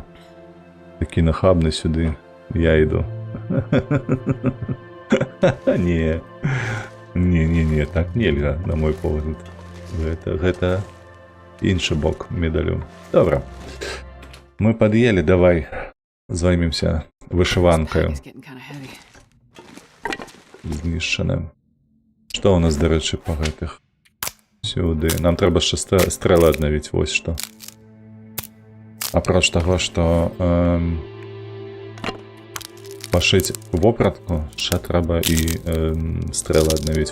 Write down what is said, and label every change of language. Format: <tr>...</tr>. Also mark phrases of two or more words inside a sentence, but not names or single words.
<be>Такі нахабны сюды, я іду. Не. Не, так нельга, на мой погляд. Гэта іншы бок медалю. Добра. Мы пад'елі, давай займемся вышыванкаю.</be> <en>It's getting kind of heavy.</en> <be>Знішчаным. Што ў нас, дарэчы, па гэтых? Сюды. Нам трэба яшчэ стрэлы аднавіць, вось што. Апроч таго, што пашыць вопратку, яшчэ трэба і стрэлы аднавіць.</be>